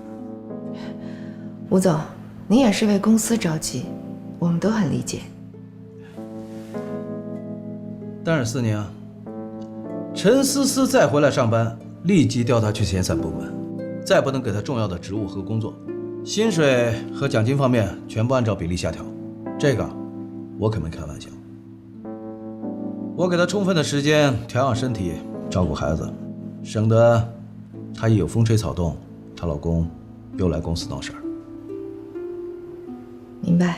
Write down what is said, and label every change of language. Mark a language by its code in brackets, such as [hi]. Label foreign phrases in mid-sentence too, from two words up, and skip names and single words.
[zh] 吳總，您也是為公司着急，我們都很理解。但是4年啊，陳思思再回來上班，立即調她去遣散部門，再不能給她重要的職務和工作，薪水和獎金方面全部按照比例下調。這個我可沒開玩笑。我給她充分的時間調養身體，照顧孩子，省得她一有風吹草動，她老公又來公司鬧事兒。明白。